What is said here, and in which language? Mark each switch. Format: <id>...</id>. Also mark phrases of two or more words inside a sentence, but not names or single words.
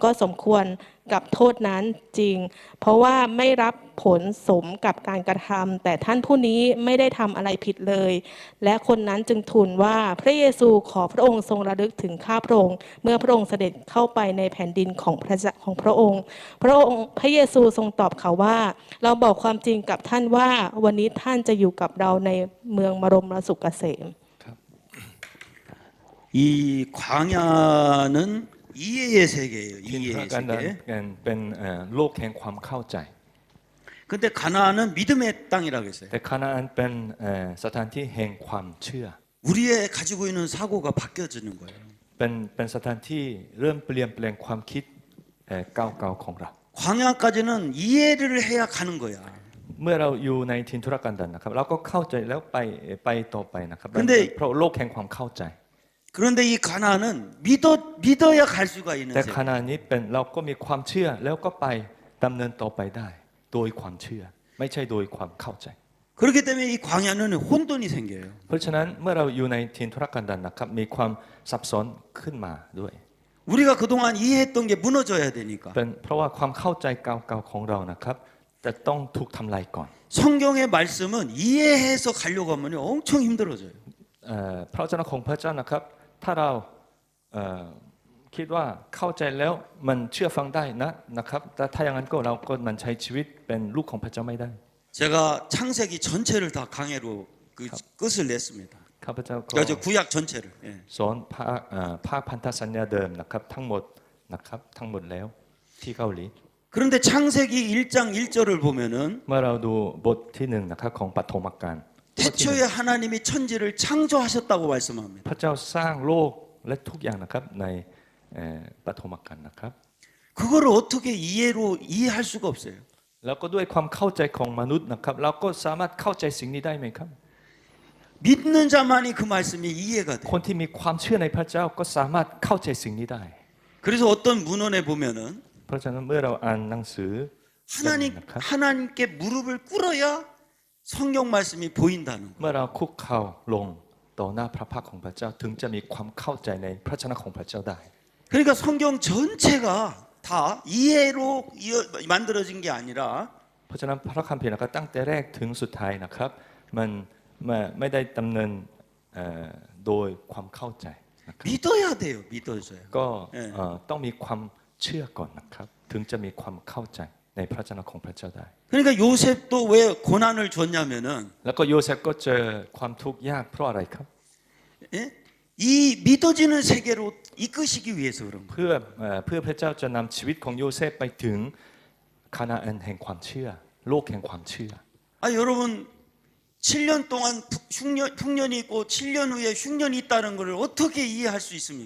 <th>ก็สมควรกับโทษนั้นจริง เพราะว่าไม่รับผลสมกับการกระทำแต่ท่านผู้นี้ไม่ได้ทำอะไรผิดเลย และคนนั้นจึงทูลว่าพระเยซูขอพระองค์ทรงระลึกถึงข้าพระองค์เมื่อพระองค์เสด็จเข้าไปในแผ่นดินของพระองค์ พระเยซูทรงตอบเขาว่า เราบอกความจริงกับท่านว่าวันนี้ท่านจะอยู่กับเราในเมืองบรมสุขเกษม</th> <ko>이 광야는 이해의 세계예요.</ko> <th>ถิ่นทุร</th> <ko>이해의</ko> <th>กันดาร</th> <ko>세계.</ko> <th>เป็นโลกแห่งความเข้าใจ</th> <ko>근데 가나안은 믿음의 땅이라고 했어요.</ko> <th>แต่คานาอันเป็นสถานที่แห่งความเชื่อ</th> <ko>우리의 가지고 있는 사고가 바뀌어지는 거예요.</ko> <th>เป็นสถานที่เริ่มเปลี่ยนแปลงความคิดเก่าๆของเรา</th> <ko>광야까지는 이해를 해야 가는 거야.</ko> <th>เมื่อเราอยู่ในถิ่นทุรกันดารนะครับเราก็เข้าใจแล้วไปต่อไปนะครับ</th> <ko>근데</ko> <th>เพราะโลกแห่งความเข้าใจ</th> <ko>그런데 이 가나안은 믿어야 갈 수가 있는</ko> <th>แต่</th> <ko>세계.</ko> <th>ขณะนี้เป็นเราก็มีความเชื่อแล้วก็ไปดำเนินต่อไปได้ โดยความเชื่อไม่ใช่โดยความเข้าใจ</th> <ko>그렇기 때문에 이 광야는 혼돈이 생겨요.</ko> <th>เพราะฉะนั้นเมื่อเราอยู่ในถิ่นทุรกันดารนะครับมีความซับซ้อนขึ้นมาด้วย</th> <ko>우리가 그동안 이해했던 게 무너져야 되니까.</ko> <th>เป็นเพราะว่าความเข้าใจเก่าๆของเรานะครับจะต้องถูกทำลายก่อน</th> <ko>성경의 말씀은 이해해서 가려고 하면 엄청 힘들어져요.</ko> <th>พระเจ้าของพระเจ้านะครับถ้าเราคิดว่าเข้าใจแล้วมันเชื่อฟังได้นะครับแต่ถ้าอย่างนั้นก็เราก็มันใช้ชีวิตเป็นลูกของพระเจ้าไม่ได้</th> <ko>제가 창세기 전체를 다 강해로 그 끝을 냈습니다.</ko> <th>ข้าพเจ้าก็</th> <ko>저 구약 전체를. 예.</ko> <th>สอนภาคพันธสัญญาเดิมนะครับทั้งหมดนะครับทั้งหมดแล้วที่เกาหลี</th> <ko>그런데 창세기 1장 1절을 보면은</ko> <th>เมื่อเราดูบทที่1นะครับของปฐมกาล</th> <ko>태초에 하나님이 천지를 창조하셨다고 말씀합니다.</ko> <th>พระเจ้าสร้างโลกและทุกอย่างนะครับในปฐมกาลนะครับ</th> <ko>그거를 어떻게 이해할 수가 없어요.</ko> <th>แล้วก็ด้วยความเข้าใจของมนุษย์นะครับเราก็สามารถเข้าใจสิ่งนี้ได้ไหมครับ</th> <ko>믿는 자만이 그 말씀이 이해가 돼요.</ko> <th>คนที่มีความเชื่อในพระเจ้าก็สามารถเข้าใจสิ่งนี้ได้</th> <ko>그래서 어떤 문헌에 보면은</ko> <th>เพราะฉะนั้นเมื่อเราอ่านหนังสือ</th> <ko>하나님께 무릎을 꿇어야 성경 말씀이 보인다는 거예요.</ko> <th>เมื่อเราคุกเข่าลงต่อหน้าพระพักตร์ของพระเจ้าถึงจะมีความเข้าใจในพระชนะของพระเจ้าได้</th> <ko>그러니까 성경 전체가 다 이해로 만들어진 게 아니라</ko> <th>เพราะฉะนั้นพระคัมภีร์นะครับตั้งแต่แรกถึงสุดท้ายนะครับมันไม่ได้ดำเนินโดยความเข้าใจนะครับ</th> <ko>믿어야 돼요. 믿어줘요.</ko> <th>ก็ต้องมีความเชื่อก่อนนะครับถึงจะมีความเข้าใจในพระชนะของพระเจ้าได้</th> <ko>그러니까 요셉도 왜 고난을 줬냐면은</ko> <th>แล้วก็โยเซฟก็เจอความทุกข์ยากเพราะอะไรครับ</th> <ko>예? 이 믿어지는 세계로 이끄시기 위해서 그런 거예요.</ko> <th>เพื่อพระเจ้าจะนำชีวิตของโยเซฟไปถึงคานาอันแห่งความเชื่อโลกแห่งความเชื่อ</th> <ko>여러분 7년 동안 흉년이 있고 7년 후에 흉년이 있다는 것을 어떻게 이해할 수 있습니까?</ko>